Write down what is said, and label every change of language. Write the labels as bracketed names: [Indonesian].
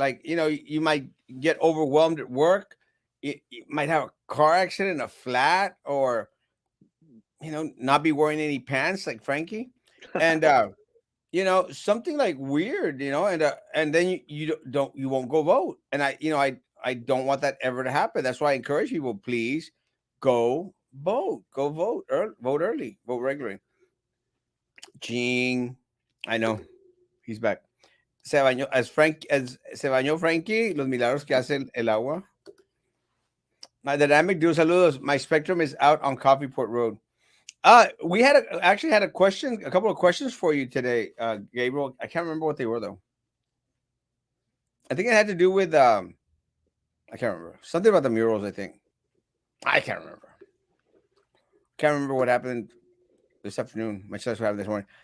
[English] Like, you might get overwhelmed at work. You might have a car accident, a flat, or not be wearing any pants like Frankie, and something like weird, and then you won't go vote. And I don't want that ever to happen. That's why I encourage people, please go vote, vote early, vote regularly. Gene, I know he's back. [Spanish] Se bañó Frankie, los milagros que hace el agua. [English] My dynamic dude, saludos. My Spectrum is out on Coffeeport Road. We actually had a couple of questions for you today, Gabriel. I can't remember what they were though. I think it had to do with I can't remember, something about the murals. I think I can't remember. Can't remember what happened this afternoon. Much less what happened this morning.